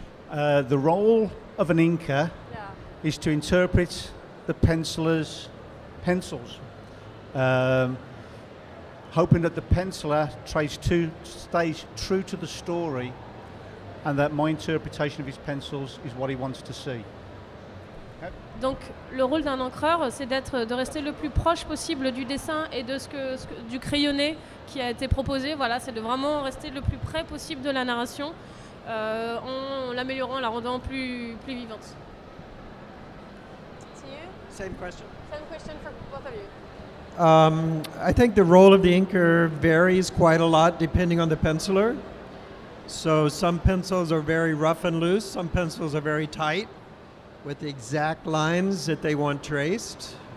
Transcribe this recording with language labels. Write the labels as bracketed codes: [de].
[en] The role of an inker is to interpret the penciler's pencils, hoping that the penciler stays true to the story and that my interpretation of his pencils is what he wants to see. [fr] Donc le rôle d'un encreur, c'est de rester le plus proche possible du dessin et de du crayonné qui a été proposé. Voilà, c'est de vraiment rester le plus près possible de la narration en l'améliorant, en la rendant plus vivante. [en] Same question. Same question for both of you. I think the role of the inker varies quite a lot depending on the penciler. So some pencils are very rough and loose, some pencils are very tight with the exact lines that they want traced.